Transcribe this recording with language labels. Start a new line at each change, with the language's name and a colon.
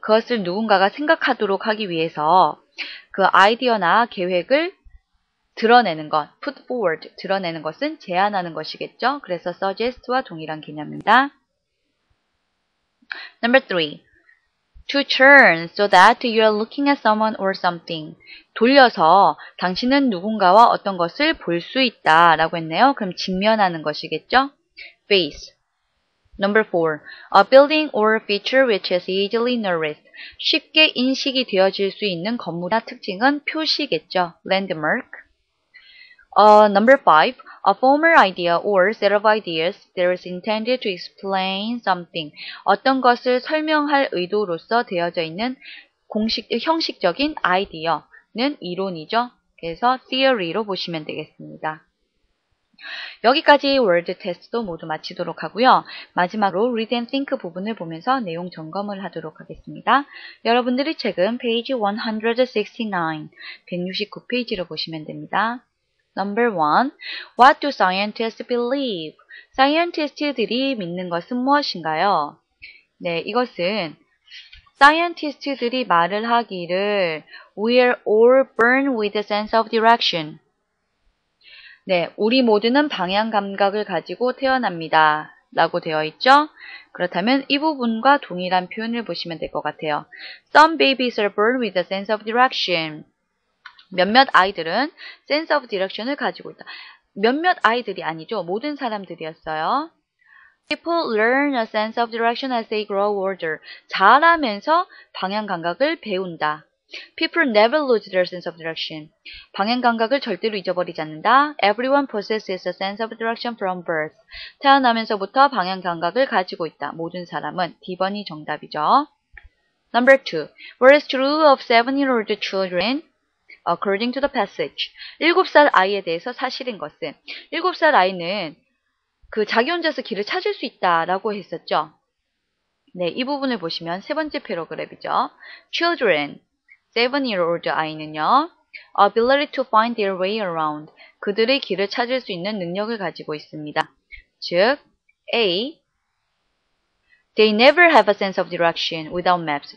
Korean: 그것을 누군가가 생각하도록 하기 위해서 그 아이디어나 계획을 드러내는 것,
English: put forward,
Korean: 드러내는 것은 제안하는 것이겠죠. 그래서 suggest와 동일한 개념입니다.
English: Number 3. To turn so that you are looking at someone or something.
Korean: 돌려서 당신은 누군가와 어떤 것을 볼 수 있다 라고 했네요. 그럼 직면하는 것이겠죠.
English: face. Number 4. A building or feature which is easily noticed.
Korean: 쉽게 인식이 되어질 수 있는 건물이나 특징은 표시겠죠.
English: landmark. Number 5. A former idea or set of ideas that is intended to explain something.
Korean: 어떤 것을 설명할 의도로서 되어져 있는 형식적인 아이디어는 이론이죠. 그래서 theory로 보시면 되겠습니다. 여기까지 word 테스트도 모두 마치도록 하고요. 마지막으로 read and think 부분을 보면서 내용 점검을 하도록 하겠습니다. 여러분들이 책은 페이지 169, 169페이지로 보시면 됩니다.
English: Number 1. What do scientists believe?
Korean: 사이언티스트들이 믿는 것은 무엇인가요? 네, 이것은 사이언티스트들이 말을 하기를
English: We are all born with a sense of direction.
Korean: 네, 우리 모두는 방향 감각을 가지고 태어납니다. 라고 되어 있죠? 그렇다면 이 부분과 동일한 표현을 보시면 될 것 같아요.
English: Some babies are born with a sense of direction.
Korean: 몇몇 아이들은 sense of direction을 가지고 있다. 몇몇 아이들이 아니죠. 모든 사람들이었어요.
English: People learn a sense of direction as they grow older.
Korean: 자라면서 방향 감각을 배운다.
English: People never lose their sense of direction.
Korean: 방향 감각을 절대로 잊어버리지 않는다.
English: Everyone possesses a sense of direction from birth.
Korean: 태어나면서부터 방향 감각을 가지고 있다. 모든 사람은. D번이 정답이죠.
English: Number 2. What is true of 7-year-old children? According to the passage.
Korean: 7살 아이에 대해서 사실인 것은 7살 아이는 그 자기 혼자서 길을 찾을 수 있다라고 했었죠. 네, 이 부분을 보시면 세 번째 패러그래프죠.
English: Children, 7-year-old
Korean: 아이는요.
English: Ability to find their way around.
Korean: 그들의 길을 찾을 수 있는 능력을 가지고 있습니다. 즉, A.
English: They never have a sense of direction without maps.